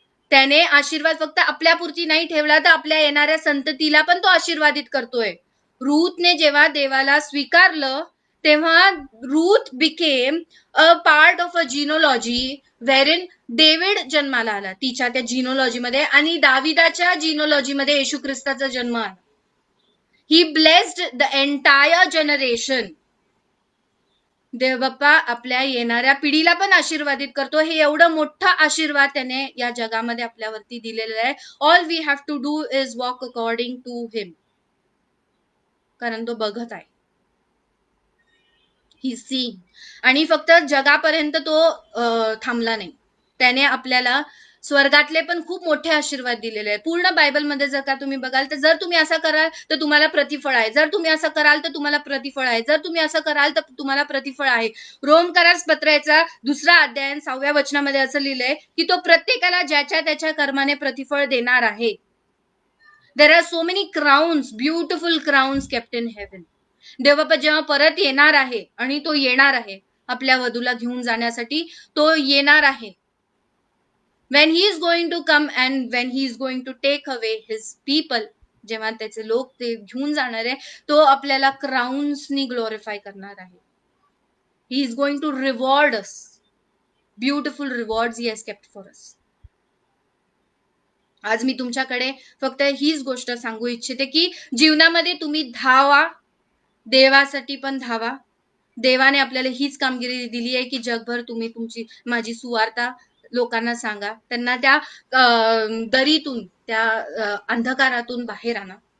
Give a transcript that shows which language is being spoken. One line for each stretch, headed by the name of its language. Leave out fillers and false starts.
Marathi: त्याने आशीर्वाद फक्त आपल्यापुरती नाही ठेवला तर आपल्या येणाऱ्या संततीला पण तो आशीर्वादित करतोय. रूथने जेव्हा देवाला स्वीकारलं तेव्हा Ruth
English: became a part of a genealogy where
Marathi: David जन्माला आला तिच्या त्या जिनोलॉजीमध्ये, आणि दाविदाच्या जिनोलॉजीमध्ये येशू ख्रिस्ताचा जन्म आला.
English: He blessed the entire generation.
Marathi: देव बाप्पा आपल्या येणाऱ्या पिढीला पण आशीर्वादित करतो. हे एवढं मोठं आशीर्वाद त्याने या जगामध्ये आपल्यावरती दिलेलं आहे.
English: all we have to do is walk according to him,
Marathi: कारण तो बघत आहे.
English: He see.
Marathi: आणि फक्त जगापर्यंत तो थांबला नाही, त्याने आपल्याला स्वर्गातले पण खूप मोठे आशीर्वाद दिलेले आहेत. पूर्ण बायबलमध्ये जर का तुम्ही बघाल तर जर तुम्ही असं कराल तर तुम्हाला प्रतिफळ आहे, जर तुम्ही असं कराल तर तुम्हाला प्रतिफळ आहे, जर तुम्ही असं कराल तर तुम्हाला प्रतिफळ आहे. रोमकरास पत्राचा 2 अध्याय 6व्या वचनामध्ये असं लिहिलंय की तो प्रत्येकाला ज्याच्या त्याच्या कर्माने प्रतिफळ देणार आहे.
English: There are so many crowns, beautiful crowns kept in heaven.
Marathi: देवबाप्पा जेव्हा परत येणार आहे, आणि तो येणार आहे आपल्या वधूला घेऊन जाण्यासाठी, तो येणार आहे.
English: when he is going to come and when he is going to take away his people,
Marathi: जेव्हा त्याचे लोक ते घेऊन जाणार आहे, तो आपल्याला क्राउन्सनी ग्लोरिफाय करणार आहे.
English: he is going to reward us. beautiful rewards he has kept for us.
Marathi: आज मी तुमच्याकडे फक्त हीच गोष्ट सांगू इच्छिते की जीवनामध्ये तुम्ही धावा, देवासाठी पण धावा. देवाने आपल्याला हीच कामगिरी दिली आहे की जगभर तुम्ही तुमची माझी सुवार्ता लोकांना सांगा, त्यांना त्या दरीतून, त्या अंधकारातून बाहेर आणा.